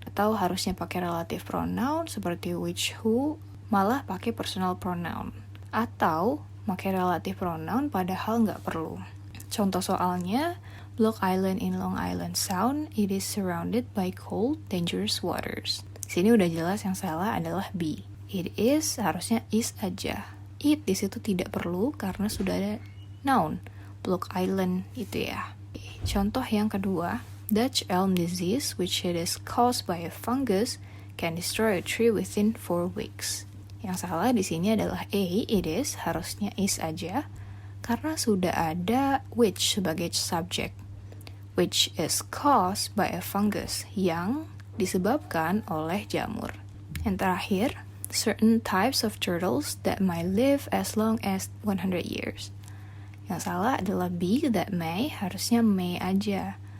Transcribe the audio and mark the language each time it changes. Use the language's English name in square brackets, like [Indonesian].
[Indonesian] Atau harusnya pakai relative pronoun seperti which, who, malah pakai personal pronoun. Atau pakai relative pronoun padahal nggak perlu. Contoh soalnya, [English] Block Island in Long Island Sound, it is surrounded by cold, dangerous waters. [Indonesian] Di sini udah jelas yang salah adalah B. It is harusnya is aja. It di situ tidak perlu karena sudah ada noun. Block Island itu ya. Contoh yang kedua, [English] Dutch elm disease, which it is caused by a fungus, can destroy a tree within 4 weeks. [Indonesian] Yang salah di sini adalah A, it is, harusnya is aja, karena sudah ada which sebagai subject, [English] which is caused by a fungus, [Indonesian] yang disebabkan oleh jamur. Yang terakhir, [English] certain types of turtles that might live as long as 100 years. [Indonesian] Yang salah adalah B, that may, harusnya may aja.